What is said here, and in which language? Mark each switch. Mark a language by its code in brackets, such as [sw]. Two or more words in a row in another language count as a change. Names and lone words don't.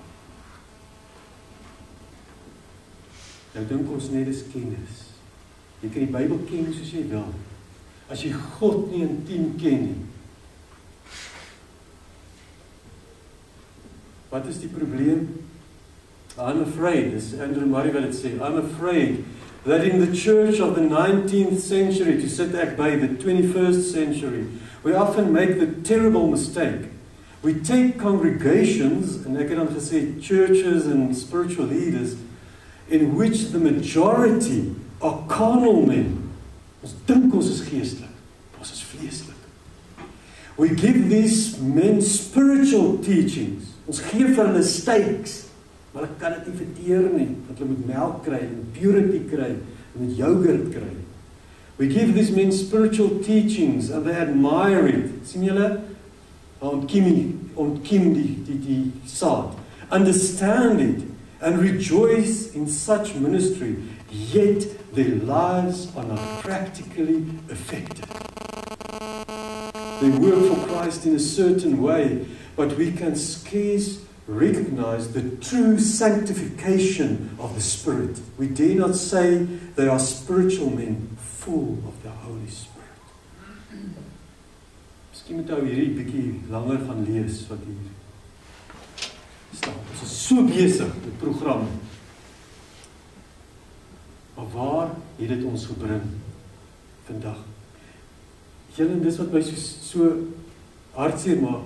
[af] Nou dink ons net is kennis. Jy kan die Bybel ken soos jy wil. As jy God nie intiem ken nie, wat is die probleem? [en] I'm afraid, [af] as Andrew Murray wat het sê, [en] I'm afraid that in the church of the 19th century, to set back by the 21st century, we often make the terrible mistake. We take congregations, [af] en ek het dan gesê [en] churches and spiritual leaders, in which the majority are carnal men. [af] Ons dink ons is geestelik, ons is vleeslik. [en] We give these men spiritual teachings. [af] Ons gee vir hulle steaks, maar hulle kan dit nie verteer nie, want hulle moet melk kry, en purity kry, en met yoghurt kry. [en] We give these men spiritual teachings, and they admire it. [af] Sien julle? Ontkiem die saad. [en] Understand it, and rejoice in such ministry, yet their lives are not practically affected. They work for Christ in a certain way, but we can scarce recognize the true sanctification of the Spirit. We dare not say they are spiritual men full of the Holy Spirit. [af] Miskien moet ou hierdie bietjie langer gaan lees wat hier staan. Ons is so besig met programme. Maar waar het dit ons gebring vandag? Julle, dis wat my so hartseer maak.